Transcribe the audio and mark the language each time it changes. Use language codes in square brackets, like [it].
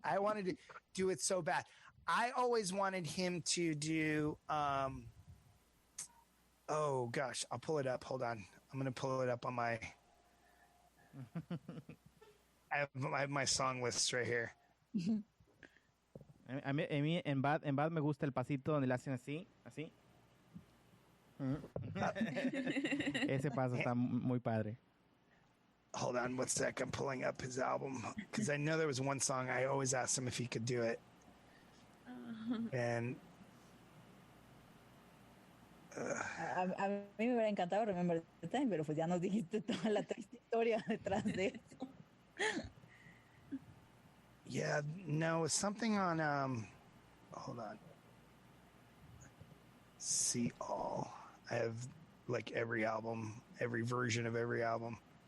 [en] I wanted to do it so bad. I always wanted him to do oh gosh, I'll pull it up. Hold on. I'm going to pull it up on my I have my song lists right here. [es] A mí en Bad me gusta el pasito donde le hacen así. Ese paso está muy padre. [en] Hold on, one sec. I'm pulling up his album because I know there was one song I always asked him if he could do it. And [es] a mí me hubiera encantado Remember the Time, pero pues ya nos dijiste toda la triste historia detrás de eso. [en] Yeah, no, it's something on hold on. See all. I have like every album, every version of every album.